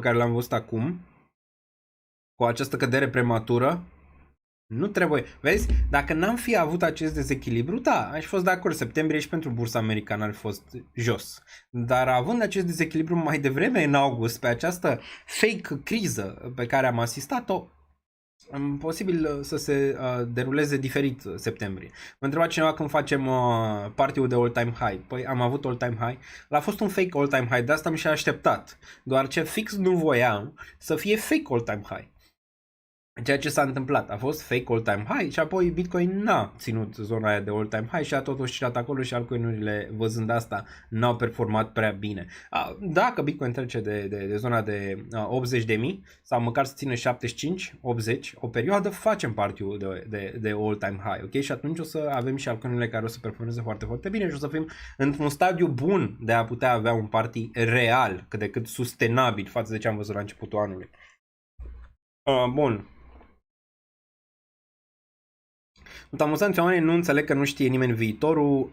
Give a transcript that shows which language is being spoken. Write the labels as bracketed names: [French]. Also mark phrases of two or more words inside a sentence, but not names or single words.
[Romanian] care l-am văzut acum, cu această cădere prematură, nu trebuie, vezi, dacă n-am fi avut acest dezechilibru, da, aș fi fost de acord, septembrie și pentru bursa americană ar fi fost jos, dar având acest dezechilibru mai devreme în august, pe această fake criză pe care am asistat-o, posibil să se deruleze diferit septembrie. Mă întreba cineva când facem party-ul de [English] all-time high. [Romanian] Păi am avut [English] all-time high. [Romanian] L-a fost un [English] fake all-time high, [Romanian] de asta mi și-a așteptat. Doar ce fix nu voiam să fie [English] fake all-time high. [Romanian] Ceea ce s-a întâmplat. A fost [English] fake all-time high [Romanian] și apoi Bitcoin n-a ținut zona aia de [English] all-time high [Romanian] și a tot oscilat acolo și altcoin-urile, văzând asta, n-au performat prea bine. Dacă Bitcoin trece de zona de 80.000 sau măcar să țină 75-80 o perioadă, facem party-ul de [English] all-time high, [Romanian] ok? Și atunci o să avem și altcoin-urile care o să performeze foarte, foarte bine și o să fim într-un stadiu bun de a putea avea un party real, cât de cât sustenabil față de ce am văzut la începutul anului. Bun. Sunt amuzant că oamenii nu înțeleg că nu știe nimeni viitorul.